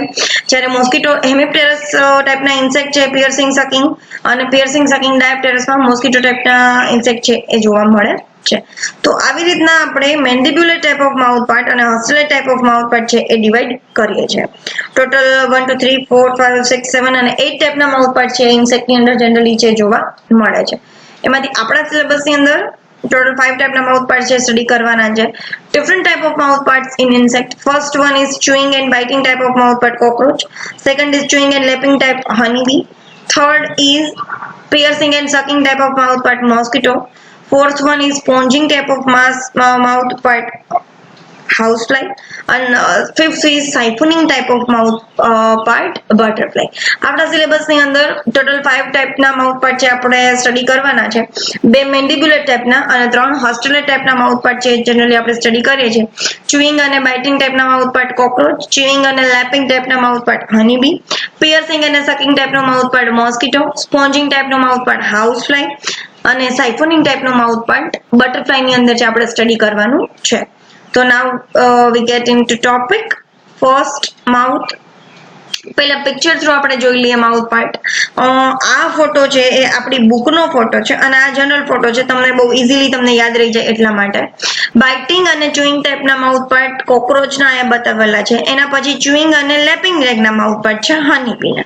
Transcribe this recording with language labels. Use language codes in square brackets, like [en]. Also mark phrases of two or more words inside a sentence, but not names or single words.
[gu] જ્યારે મોસ્કીટો હેમિપ્ટેરસ ટાઈપના ઇન્સેક્ટ છે [en] piercing sucking, [gu] અને [en] piercing sucking [gu] ડાયપ્ટેરસમાં મોસ્કીટો ટાઈપના ઇન્સેક્ટ છે એ જોવા મળે છે. તો આવી રીતના આપણે [en] mandibular type of mouth part [gu] અને [en] haustellate type of mouth part [gu] છે એ ડિવાઈડ કરીએ છીએ. ટોટલ 1 2 3 4 5 6 7 અને 8 ટાઈપના માઉથ પાર્ટ છે ઇન્સેક્ટની અંદર જનરલી છે જોવા મળે છે. એમાંથી આપણા સિલેબસની અંદર [en] total 5 type mouth parts [gu] છે સ્ટડી કરવાના છે. [en] Different type of mouth parts in insect. First one is chewing and biting type of mouth part cockroach. Second is chewing and lapping type honeybee. Third is piercing and sucking type of mouth part mosquito. Fourth one is sponging type of mouth part housefly, and fifth is siphoning type of mouth part butterfly. [gu] આપણા સિલેબસની અંદર ટોટલ 5 ટાઈપના [en] mouth part [gu] છે આપણે સ્ટડી કરવાના છે. 2 મેન્ડિબ્યુલર ટાઈપના અને 3 હોસ્ટેલેટ ટાઈપના [en] mouth part [gu] છે જનરલી આપણે સ્ટડી કરીએ છીએ. ચ્યુઇંગ અને બાઇટિંગ ટાઈપના માઉથ પાર્ટ કોકરોચ, ચ્યુઇંગ અને લેપિંગ ટાઈપના માઉથ પાર્ટ હનીબી, પિયર્સિંગ અને સકિંગ ટાઈપનો માઉથ પાર્ટ મોસ્કીટો, સ્પોન્જિંગ ટાઈપનો માઉથ પાર્ટ હાઉસફ્લાય અને સાયફોનિંગ ટાઈપનો માઉથ પાર્ટ બટરફ્લાયની અંદર છે આપણે સ્ટડી કરવાનું છે. [en] So now we get into topic. First, mouth. [gu] પહેલા પિક્ચર થ્રુ આપણે જોઈ લઈએ [en] mouth part. [gu] આ ફોટો છે એ આપણી બુકનો ફોટો છે અને આ જનરલ ફોટો છે, તમને બહુ ઇઝીલી તમને યાદ રહી જાય એટલા માટે. બાઇટિંગ અને ચ્યુઇંગ ટાઈપના [en] mouth part [gu] કોકરોચના અહીંયા બતાવેલા છે. એના પછી ચ્યુઇંગ અને લેપિંગ લેગના [en] mouth part [gu] છે હનીબીના.